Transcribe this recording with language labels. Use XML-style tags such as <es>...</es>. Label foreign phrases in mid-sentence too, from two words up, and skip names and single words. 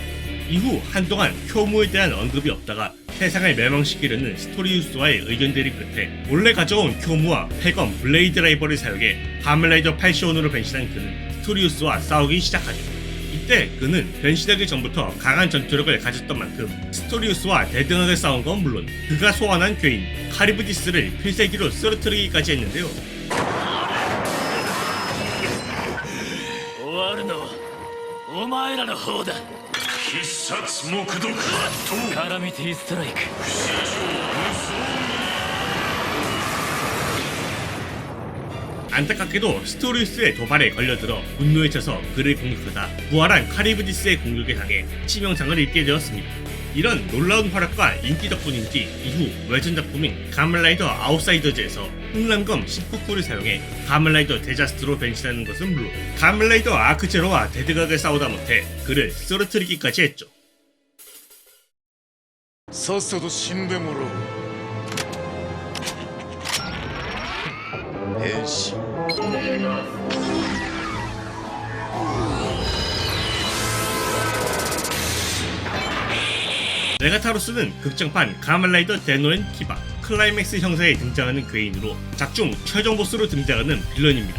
<ko>이후 한동안 쿄무에 대한 언급이 없다가 세상을 멸망시키려는 스토리우스와의 의견 대립 끝에 몰래 가져온 쿄무와 패검 블레이드 라이버를 사용해 가멜라이더 팔시온으로 변신한 그는 스토리우스와 싸우기 시작하죠. 이때 그는 변신하기 전부터 강한 전투력을 가졌던 만큼 스토리우스와 대등하게 싸운 건 물론 그가 소환한 괴인 카리브디스를 필살기로 쓰러뜨리기까지 했는데요.</ko> <ja>終わるのはお前らの方だ。必殺木毒マトカラミティストライク。</ja> <ko>안타깝게도 스토리우스의 도발에 걸려들어 분노에 차서 그를 공격하다 부활한 카리브디스의 공격에 당해 치명상을 입게 되었습니다. 이런 놀라운 활약과 인기 덕분인지 이후 외전 작품인 가멜라이더 아웃사이더즈에서 흑람검 19쿠를 사용해 가멜라이더 데자스트로 변신하는 것은 물론 가멜라이더 아크제로와 대등하게 싸우다 못해 그를 쓰러뜨리기까지 했죠.</ko> <ja>さっさと死んでもらおう変身</ja> <ko>메가타로스는 극장판 가멜라이더 데노엔 키바 클라이맥스 형사에 등장하는 괴인으로 작중 최종 보스로 등장하는 빌런입니다.</ko>